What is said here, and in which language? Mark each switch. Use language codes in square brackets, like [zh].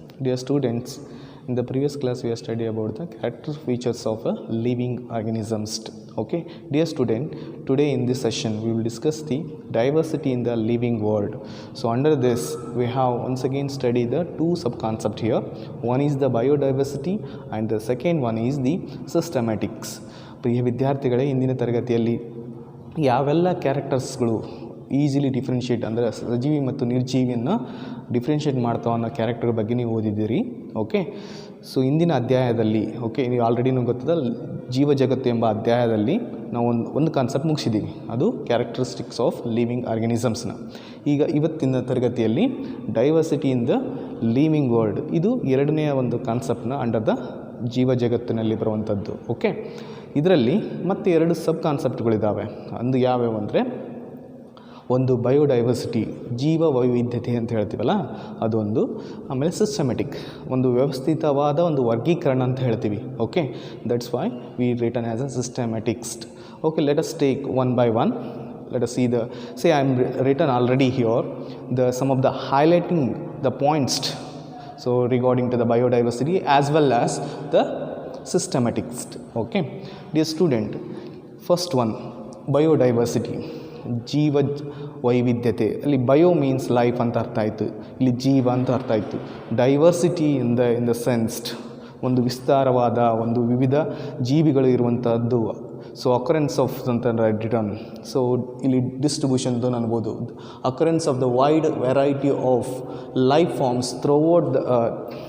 [en] Dear students, in the previous class we have studied about the character features of a living organisms. Okay, dear student, today in this session we will discuss the diversity in the living world. So under this we have once again studied the two sub-concepts here. One is the biodiversity and the second one is the systematics. [kn] ಪ್ರಿಯ ವಿದ್ಯಾರ್ಥಿಗಳೇ, ಇಂದಿನ ತರಗತಿಯಲ್ಲಿ ಯಾವೆಲ್ಲ ಕ್ಯಾರೆಕ್ಟರ್ಸ್ಗಳು easily differentiate ಅಂದರೆ ಸಜೀವಿ ಮತ್ತು ನಿರ್ಜೀವಿಯನ್ನು differentiate ಮಾಡ್ತಾವ ಅನ್ನೋ character ಬಗ್ಗೆ ನೀವು ಓದಿದ್ದೀರಿ. ಓಕೆ, ಸೊ ಇಂದಿನ ಅಧ್ಯಾಯದಲ್ಲಿ ನೀವು ಆಲ್ರೆಡಿ ನಿಮ್ಗೆ ಗೊತ್ತದ ಜೀವ ಜಗತ್ತು ಎಂಬ ಅಧ್ಯಾಯದಲ್ಲಿ ನಾವು ಒಂದು ಕಾನ್ಸೆಪ್ಟ್ ಮುಗಿಸಿದ್ದೀವಿ, ಅದು ಕ್ಯಾರೆಕ್ಟರಿಸ್ಟಿಕ್ಸ್ ಆಫ್ ಲಿವಿಂಗ್ ಆರ್ಗನಿಸಮ್ಸ್ನ. ಈಗ ಇವತ್ತಿನ ತರಗತಿಯಲ್ಲಿ [en] diversity in the living world, [kn] ಇದು ಎರಡನೆಯ ಒಂದು ಕಾನ್ಸೆಪ್ಟ್ನ ಅಂಡರ್ ದ ಜೀವ ಜಗತ್ತಿನಲ್ಲಿ ಬರುವಂಥದ್ದು. ಓಕೆ, ಇದರಲ್ಲಿ ಮತ್ತೆ ಎರಡು ಸಬ್ ಕಾನ್ಸೆಪ್ಟ್ಗಳಿದ್ದಾವೆ. ಒಂದು ಯಾವ್ಯಾವ ಅಂದರೆ, ಒಂದು ಬಯೋಡೈವರ್ಸಿಟಿ, ಜೀವ ವೈವಿಧ್ಯತೆ ಅಂತ ಹೇಳ್ತೀವಲ್ಲ ಅದೊಂದು, ಆಮೇಲೆ ಸಿಸ್ಟಮೆಟಿಕ್, ಒಂದು ವ್ಯವಸ್ಥಿತವಾದ ಒಂದು ವರ್ಗೀಕರಣ ಅಂತ ಹೇಳ್ತೀವಿ. [en] Okay, that's why we written as a systematics. Okay, let us take one by one. Let us see I am written already here some of the highlighting the points so regarding to the biodiversity as well as the systematics. Okay, dear student, first one, biodiversity, [kn] ಜೀವ ವೈವಿಧ್ಯತೆ. ಅಲ್ಲಿ [en] bio means life [kn] ಅಂತ ಅರ್ಥ ಆಯಿತು, ಇಲ್ಲಿ ಜೀವ ಅಂತ ಅರ್ಥ ಆಯಿತು. [en] diversity in the sensed, [kn] ಒಂದು ವಿಸ್ತಾರವಾದ ಒಂದು ವಿವಿಧ ಜೀವಿಗಳು ಇರುವಂಥದ್ದು. ಸೊ [en] occurrence of [kn] ಅಂತ ರಿಟರ್ನ್, ಸೊ ಇಲ್ಲಿ ಡಿಸ್ಟ್ರಿಬ್ಯೂಷನ್ ಅಂತ ಅನ್ಬೋದು. [en] Occurrence of the wide variety of life forms throughout the earth.